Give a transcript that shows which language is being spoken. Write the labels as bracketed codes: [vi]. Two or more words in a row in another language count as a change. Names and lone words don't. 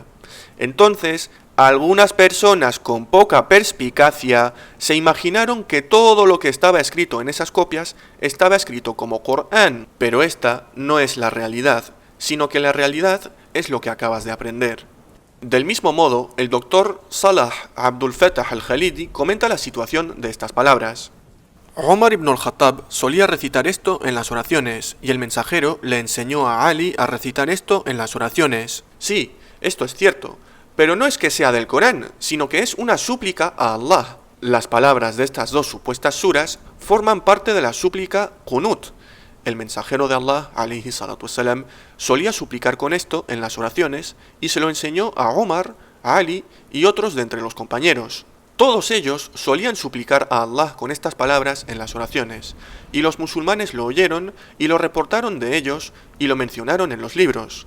[es] Entonces, algunas personas con poca perspicacia se imaginaron que todo lo que estaba escrito en esas copias estaba escrito como Corán, pero esta no es la realidad, sino que la realidad es lo que acabas de aprender. Del mismo modo, el doctor Salah Abdul Fattah al-Khalidi comenta la situación de estas palabras. Omar ibn al-Khattab solía recitar esto en las oraciones, y el mensajero le enseñó a Ali a recitar esto en las oraciones. Sí, esto es cierto, pero no es que sea del Corán, sino que es una súplica a Allah. Las palabras de estas dos supuestas suras forman parte de la súplica qunut. El mensajero de Allah, [ar] عليه الصلاة والسلام, [es] solía suplicar con esto en las oraciones y se lo enseñó a Omar, a Ali y otros de entre los compañeros. Todos ellos solían suplicar a Allah con estas palabras en las oraciones, y los musulmanes lo oyeron y lo reportaron de ellos y lo mencionaron en los libros.